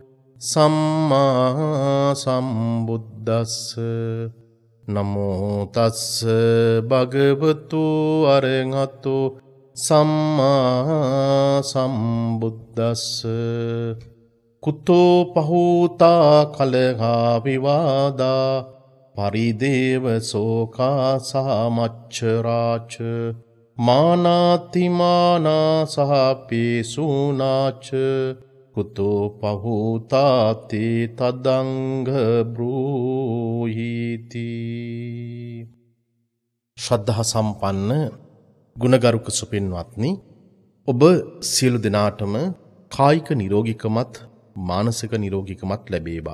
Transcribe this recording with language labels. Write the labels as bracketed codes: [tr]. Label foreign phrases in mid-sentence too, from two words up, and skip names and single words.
[pi] සම්මා සම්බුද්දස්ස නමෝ තස්ස භගවතු අරහතෝ සම්මා සම්බුද්දස්ස කුතෝ පහූතා කලහා විවාදා පරිදේව සෝකා සමච්චරාච මානාතිමානා සහපේසුනාච කුතෝ පහූතාති තදංග බ්‍රූහිති. [si] ශ්‍රද්ධා සම්පන්න ගුණගරුක සුපින්වත්නි, ඔබ සියලු දෙනාටම කායික නිරෝගීකමත් මානසික නිරෝගීකමත් ලැබේවා.